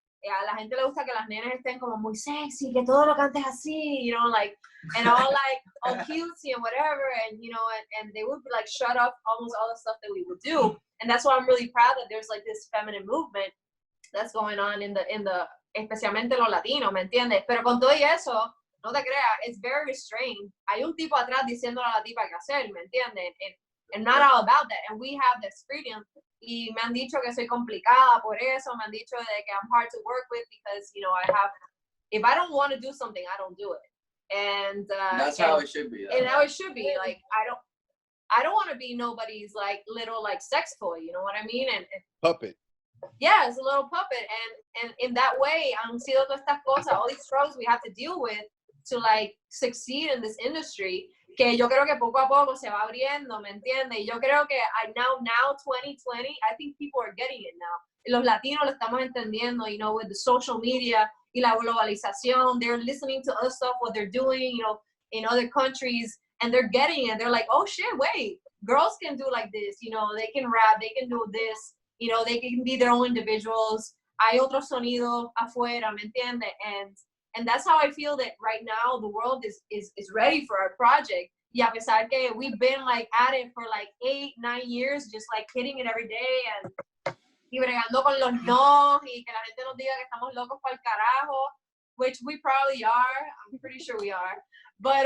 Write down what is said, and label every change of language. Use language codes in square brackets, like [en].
[es] A la gente le gusta que las nenas estén como muy sexy, que todo lo cantes así, [en] like, and all like, all cutesy and whatever, and, and they would be like, shut up almost all the stuff that we would do. And that's why I'm really proud that there's like this feminine movement that's going on in the [es] especialmente los latinos, ¿me entiendes? Pero con todo y eso, no te creas, [en] it's very restrained. [es] Hay un tipo atrás diciéndole a la tipa qué hacer, ¿me entiendes? [en] And not all about that. And we have this freedom. [es] Y me han dicho que soy complicada por eso. Me han dicho de que [en] I'm hard to work with because, if I don't want to do something, I don't do it. And that's how it should be. And how it should be. Like, I don't want to be nobody's like little like sex toy. You know what I mean? And puppet. Yeah, it's a little puppet. And in that way, [es] han sido todas estas cosas, [en] all these struggles we have to deal with to like succeed in this industry. [es] Que yo creo que poco a poco se va abriendo, ¿me entiendes? Y yo creo que [en] now 2020, I think people are getting it now. [es] Los latinos lo estamos entendiendo, [en] with the social media [es] y la globalización. [en] They're listening to other stuff, what they're doing, in other countries, and they're getting it. They're like, oh shit, wait, girls can do like this, they can rap, they can do this, they can be their own individuals. [es] Hay otro sonido afuera, ¿me entiendes? [en] And that's how I feel that right now the world is ready for our project. [es] Y a pesar que [en] we've been like at it for like 8-9 years, just like hitting it every day [es] y bregando con los no y que la gente nos diga que estamos locos para el carajo, [en] which we probably are. I'm pretty sure we are. But